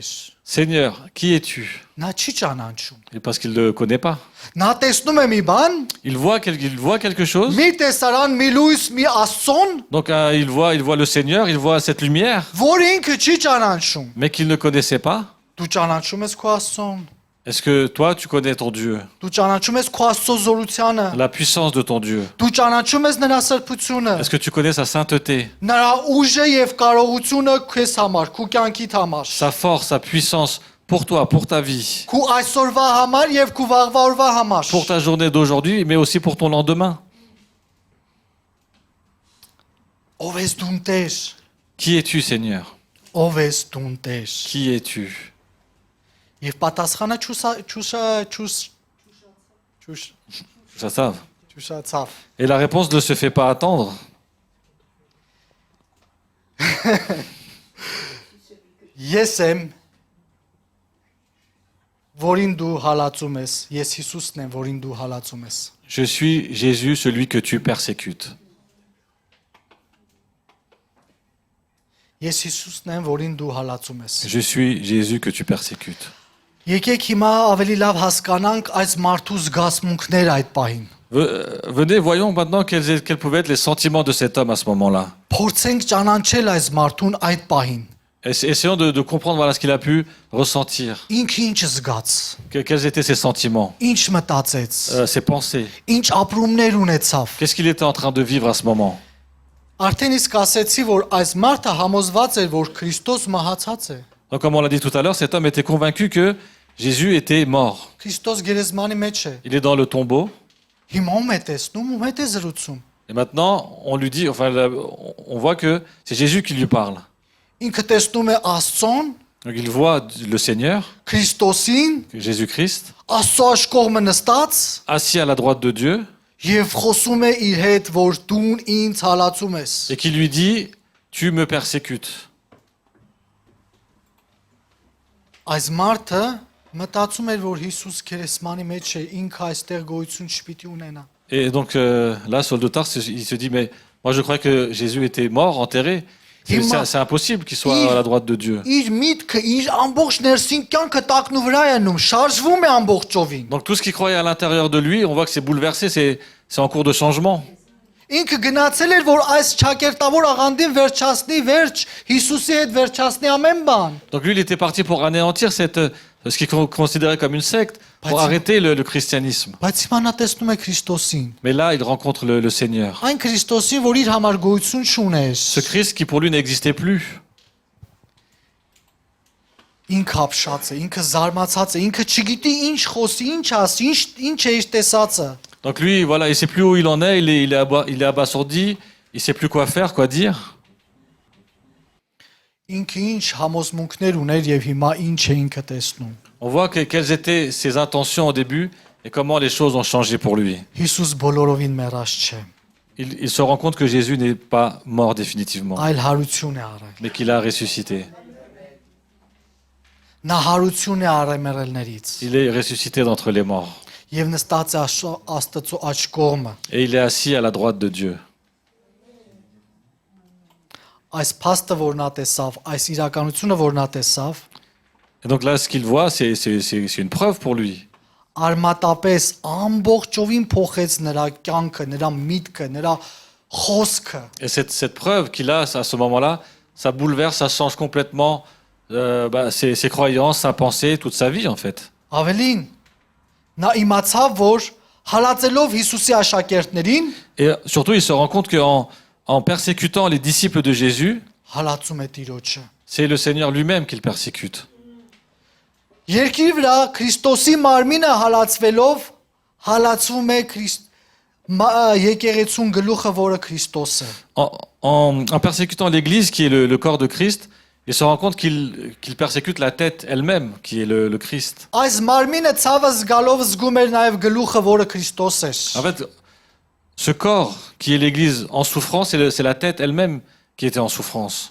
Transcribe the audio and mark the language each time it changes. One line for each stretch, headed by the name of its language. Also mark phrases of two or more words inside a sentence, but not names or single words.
French: Seigneur, qui es-tu?
Armenian: Նա չի ճանաչում։
French: Et parce qu'il ne le connaît pas.
Armenian: Նա տեսնում է մի բան,
French: Il voit quelque chose.
Armenian: մի տեսարան, մի լույս, մի աստծոն,
French: Donc il voit le Seigneur, il voit cette lumière,
Armenian: որ ինքը չի ճանաչում։
French: mais qu'il ne connaissait pas.
Armenian: Դու ճանաչում ես քո աստծոն։
French: Est-ce que toi, tu connais ton Dieu,
Armenian: Դու ճանաչում ես քո աստծո զորությունը։
French: la puissance de ton Dieu?
Armenian: Դու ճանաչում ես նրա սրբությունը։
French: Est-ce que tu connais sa sainteté,
Armenian: Նրա ուժը եւ կարողությունը քեզ համար, քո կյանքիդ համար։
French: sa force, sa puissance pour toi, pour ta vie,
Armenian: Քո այսօրվա համար եւ քո վաղվա օրվա համար։
French: pour ta journée d'aujourd'hui, mais aussi pour ton lendemain?
Armenian: Ով ես դու տեր։
French: Qui es-tu, Seigneur?
Armenian: Ով ես դու տեր։
French: Qui es-tu?
Armenian: Եվ պատասխանը
French: Ça, ça.
Armenian: ճուշացավ։
French: Et la réponse ne se fait pas attendre.
Armenian: Ես եմ որին դու հալածում ես, ես Հիսուսն եմ, որին դու հալածում ես։
French: Je suis Jésus, celui que tu persécutes.
Armenian: Ես Հիսուսն եմ, որին դու հալածում ես։
French: Je suis Jésus que tu persécutes.
Armenian: Եկեք հիմա ավելի լավ հասկանանք այս մարդու զգացմունքները այդ պահին։
French: Venez, voyons maintenant quels pouvaient être les sentiments de cet homme à ce moment-là.
Armenian: Փորձենք ճանաչել այս մարդուն այդ պահին։
French: Essayons de comprendre voilà, ce qu'il a pu ressentir.
Armenian: Ինքը ինչ զգաց,
French: Quels étaient ses sentiments,
Armenian: ինչ մտածեց,
French: ses pensées.
Armenian: ինչ ապրումներ ունեցավ։
French: Qu'est-ce qu'il était en train de vivre à ce moment?
Armenian: Արդեն իսկ ասեցի, որ այս մարդը համոզված էր, որ Քրիստոս մահացած է։
French: Donc, comme on l'a dit tout à l'heure, cet homme était convaincu que Jésus était mort.
Armenian: Քրիստոս գերեզմանի մեջ է։
French: Il est dans le tombeau.
Armenian: Հիմա ում է տեսնում, ում հետ է զրուցում։
French: Et maintenant, on lui dit, enfin, on voit que c'est Jésus qui lui parle.
Armenian: Ինքը տեսնում է Աստծուն,
French: Donc, il voit le Seigneur,
Armenian: Քրիստոսին,
French: Jésus-Christ,
Armenian: Աստծո աշկողը նստած
French: assis à la droite de Dieu,
Armenian: եւ խոսում է իր հետ, որ դու ինձ հալածում ես։
French: et qui lui dit, tu me persécutes.
Armenian: Այս մարդը մտածում էր, որ Հիսուս գերեզմանի մեջ է, ինքը այստեղ գոյություն չպիտի ունենա։
French: Et donc là, Saul de Tarse, il se dit, mais moi je croyais que Jésus était mort, enterré. C'est impossible qu'il soit à la droite de Dieu.
Armenian: Իր միտքը, իր ամբողջ ներսին կյանքը տակնու վրա է անում, շարժվում է ամբողջովին։
French: Donc tout ce qu'il croyait à l'intérieur de lui, on voit que c'est bouleversé, c'est en cours de changement.
Armenian: Ինքը գնացել էր, որ այս ճակերտավոր աղանդին վերջացնի վերջ, Հիսուսի հետ վերջացնի ամեն բան։
French: Donc lui, il était parti pour anéantir ce qu'il considérait comme une secte, pour arrêter le christianisme.
Armenian: Բայց հիմա նա տեսնում է Քրիստոսին։
French: Mais là, il rencontre le Seigneur.
Armenian: Այն Քրիստոսին, որ իր համար գոյություն չուներ։
French: Ce Christ qui pour lui n'existait plus.
Armenian: Ինքը ապշած է, ինքը զարմացած է, ինքը չգիտի ինչ խոսի, ինչ ասի, ինչ է իր տեսածը։
French: Donc lui, voilà, il sait plus où il en est, il est abasourdi, il sait plus quoi faire, quoi dire.
Armenian: Ինքը ինչ համոզմունքներ ուներ եւ հիմա ինչ է ինքը տեսնում։
French: On voit quelles étaient ses intentions au début et comment les choses ont changé pour lui.
Armenian: Հիսուս բոլորովին մեռած չէ։
French: Il se rend compte que Jésus n'est pas mort définitivement,
Armenian: Այլ հարություն է արել։
French: mais qu'il a ressuscité.
Armenian: Նա հարություն է արել մեռելներից
French: Il est ressuscité d'entre les morts.
Armenian: եւ նստած է Աստծո աջ կողմը։
French: Et il est assis à la droite de Dieu.
Armenian: Այս փաստը, որ նա տեսավ, այս իրականությունը, որ նա տեսավ,
French: Et donc là, ce qu'il voit, c'est une preuve pour lui.
Armenian: արմատապես ամբողջովին փոխեց նրա կյանքը, նրա միտքը, նրա խոսքը։
French: Et cette preuve qu'il a à ce moment-là, ça bouleverse, ça change complètement ses croyances, sa pensée, toute sa vie en fait.
Armenian: Ավելին, նա իմացավ, որ հալածելով Հիսուսի աշակերտներին,
French: Et surtout, il se rend compte en persécutant les disciples de Jésus,
Armenian: հալածում է Տիրոջը։
French: c'est le Seigneur lui-même qu'il persécute.
Armenian: Երկրի վրա Քրիստոսի մարմինը հալածվելով հալածվում է եկեղեցուն գլուխը, որը Քրիստոս է։
French: En persécutant l'Église, qui est le corps de Christ, il se rend compte qu'il persécute la tête elle-même, qui est le Christ.
Armenian: Այս մարմինը ցավը զգալով զգում էր նաև գլուխը, որը Քրիստոս էր։
French: En fait, ce corps qui est l'Église en souffrance, c'est la tête elle-même qui était en souffrance.